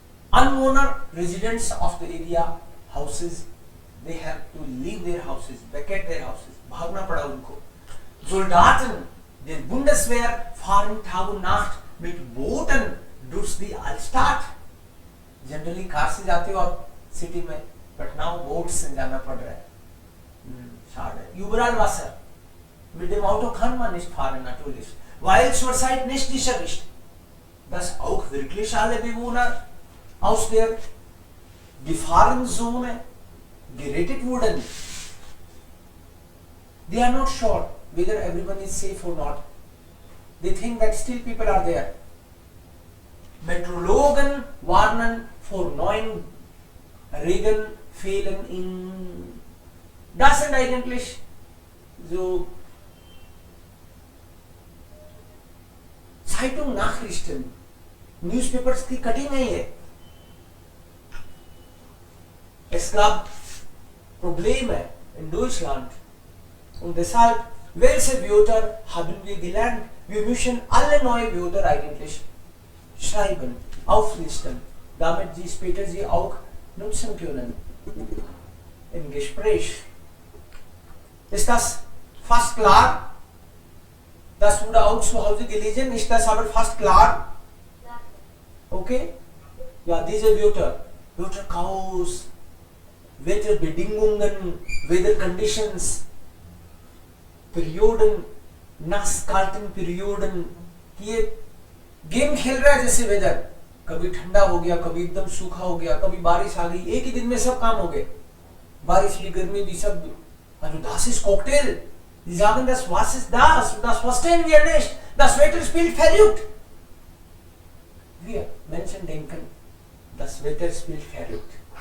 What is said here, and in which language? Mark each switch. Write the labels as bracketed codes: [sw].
[en] Anwohner, residents of the area, houses, they have to leave their houses, vacate their houses. [hi] भागना पड़ा उनको. [de] Soldaten der Bundeswehr fahren Tag und Nacht mit Booten durch die Altstadt. [hi] Generally car से जाते हो आप city में, [en] but now boats [hi] से जाना पड़ रहा है. [de] Schade. Überall Wasser. Mit dem Auto kann man nicht fahren natürlich, weil zurzeit nicht sicher ist, dass auch wirklich alle Bewohner aus der Gefahrenzone gerettet wurden. [en] They are not sure whether everyone is safe or not. They think that still people are there. [de] Meteorologen warnen vor neuen Regenfällen in. Das sind eigentlich so Zeitung Nachrichten, Newspapers [hi] की cutting नहीं है. [de] Es gab Probleme in Deutschland und deshalb, welche Wörter haben wir gelernt? Wir müssen alle neue Wörter eigentlich schreiben, auflisten, damit sie später sie auch nutzen können im Gespräch. Ist das fast klar? Das wurde auch zu Hause gelesen, ist das aber fast klar? Okay? Ja, diese Wörter, Wetterchaos, Wetterbedingungen, Weather Conditions, Perioden, nass-kalten Perioden, [hi] ये game खेल रहा है जैसे weather, कभी ठंडा हो गया, कभी एकदम सूखा हो गया, कभी बारिश आ गई, एक ही दिन में सब काम हो गए, बारिश भी गर्मी भी सब. [de] Also das ist Cocktail. Sie sagen, das was ist das? Das verstehen wir nicht. Das Wetter spielt verrückt. Wir Menschen denken, das Wetter spielt verrückt.